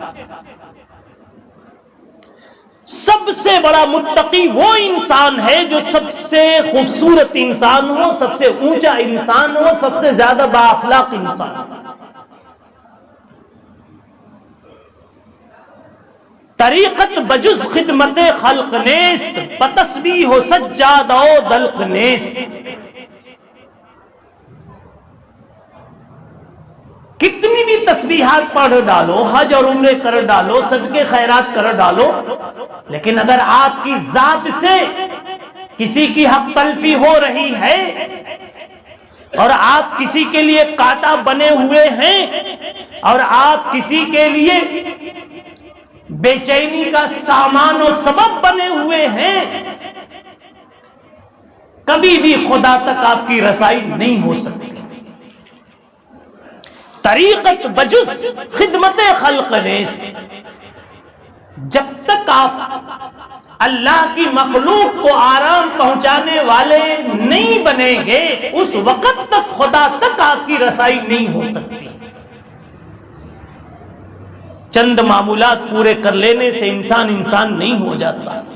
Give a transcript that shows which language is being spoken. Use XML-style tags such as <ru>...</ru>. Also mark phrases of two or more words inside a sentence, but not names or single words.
<ur>سب سے بڑا متقی وہ انسان ہے جو سب سے خوبصورت انسان ہو، سب سے اونچا انسان ہو، سب سے زیادہ بااخلاق انسان ہو.</ur> <fa>طریقت بجز خدمت خلق نیست، بتسبیح و سجاد و دلق نیست.</fa> <ur>کتنی بھی تسبیحات پڑھ ڈالو، حج اور عمرے کر ڈالو، صدقے خیرات کر ڈالو، لیکن اگر آپ کی ذات سے کسی کی حق تلفی ہو رہی ہے اور آپ کسی کے لیے کانٹا بنے ہوئے ہیں اور آپ کسی کے لیے بے چینی کا سامان و سبب بنے ہوئے ہیں، کبھی بھی خدا تک آپ کی رسائی نہیں ہو سکتی.</ur> <fa>طریقت بجز خدمت خلق نیست.</fa> <ur>جب تک آپ اللہ کی مخلوق کو آرام پہنچانے والے نہیں بنیں گے، اس وقت تک خدا تک آپ کی رسائی نہیں ہو سکتی. چند معمولات پورے کر لینے سے انسان نہیں ہو جاتا.</ur>